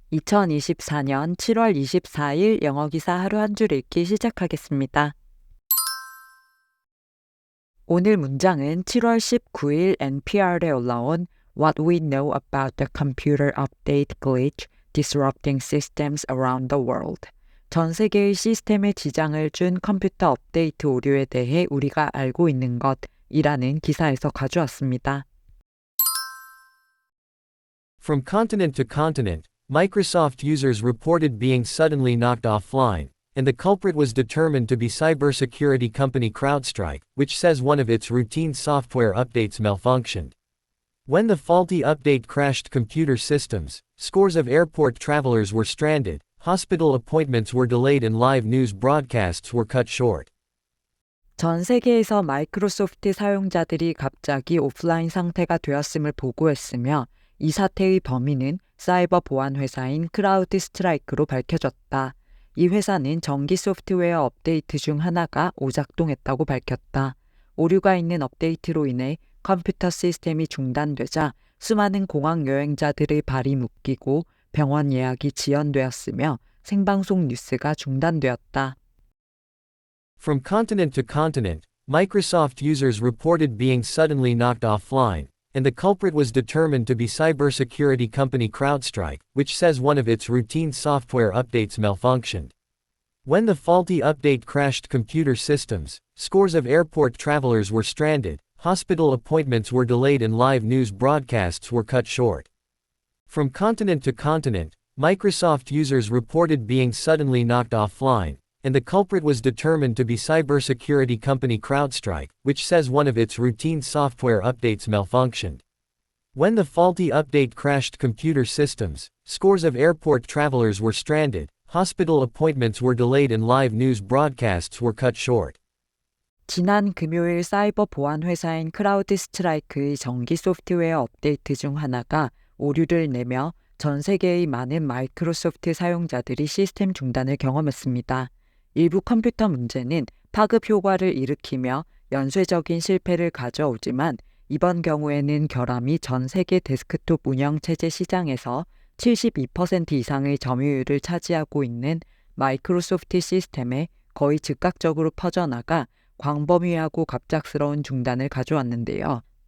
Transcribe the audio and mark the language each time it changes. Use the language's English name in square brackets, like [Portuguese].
[Korean] 2024년 7월 24일 영어 기사 하루 한 줄 읽기 시작하겠습니다. 오늘 문장은 7월 19일 NPR에 올라온 [English] What we know about the computer update glitch disrupting systems around the world. [Korean] 전 세계의 시스템에 지장을 준 컴퓨터 업데이트 오류에 대해 우리가 알고 있는 것이라는 기사에서 가져왔습니다. [English] From continent to continent, Microsoft users reported being suddenly knocked offline, and the culprit was determined to be cybersecurity company CrowdStrike, which says one of its routine software updates malfunctioned. When the faulty update crashed computer systems, scores of airport travelers were stranded, hospital appointments were delayed, and live news broadcasts were cut short. [Korean] 전 세계에서 마이크로소프트 사용자들이 갑자기 오프라인 상태가 되었음을 보고했으며 이 사태의 범인은 사이버 보안 회사인 크라우드 스트라이크로 밝혀졌다. 이 회사는 정기 소프트웨어 업데이트 중 하나가 오작동했다고 밝혔다. 오류가 있는 업데이트로 인해 컴퓨터 시스템이 중단되자 수많은 공항 여행자들의 발이 묶이고 병원 예약이 지연되었으며 생방송 뉴스가 중단되었다. [English] From continent to continent, Microsoft users reported being suddenly knocked offline, and the culprit was determined to be cybersecurity company CrowdStrike, which says one of its routine software updates malfunctioned. When the faulty update crashed computer systems, scores of airport travelers were stranded, hospital appointments were delayed, and live news broadcasts were cut short. From continent to continent, Microsoft users reported being suddenly knocked offline, and the culprit was determined to be cybersecurity company CrowdStrike, which says one of its routine software updates malfunctioned. When the faulty update crashed computer systems, scores of airport travelers were stranded, hospital appointments were delayed, and live news broadcasts were cut short. [Korean] 지난 금요일 사이버 보안 회사인 크라우드 스트라이크의 정기 소프트웨어 업데이트 중 하나가 오류를 내며 전 세계의 많은 마이크로소프트 사용자들이 시스템 중단을 경험했습니다. 일부 컴퓨터 문제는 파급 효과를 일으키며 연쇄적인 실패를 가져오지만 이번 경우에는 결함이 전 세계 데스크톱 운영체제 시장에서 72% 이상의 점유율을 차지하고 있는 마이크로소프트 시스템에 거의 즉각적으로 퍼져나가 광범위하고 갑작스러운 중단을 가져왔는데요.